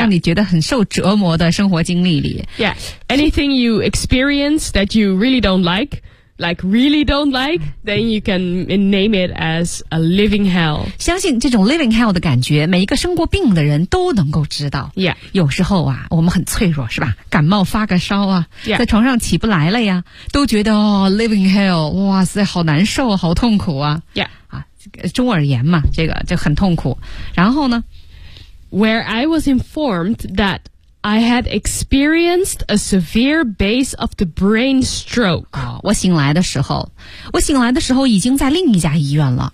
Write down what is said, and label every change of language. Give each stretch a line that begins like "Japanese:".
Chinese: 让你觉得很受折磨的生活经历里。
English: Yeah, anything you experience that you really don't like,Like really don't like, then you can name it as a living hell.
Chinese: 相信这种 living hell 的感觉，每一个生过病的人都能够知道。
English: Yeah.
Chinese: 有时候啊，我们很脆弱，是吧？感冒发个烧啊，
English: yeah.
Chinese: 在床上起不来了呀，都觉得哦 living hell, 哇塞，好难受，好痛苦啊。
English: Yeah.
Chinese: 啊，中耳炎嘛，这个就很痛苦。然后呢
English: ？Where I was informed that. I had experienced a severe base of the brain stroke.
Chinese: 我醒来的时候已经在另一家医院了。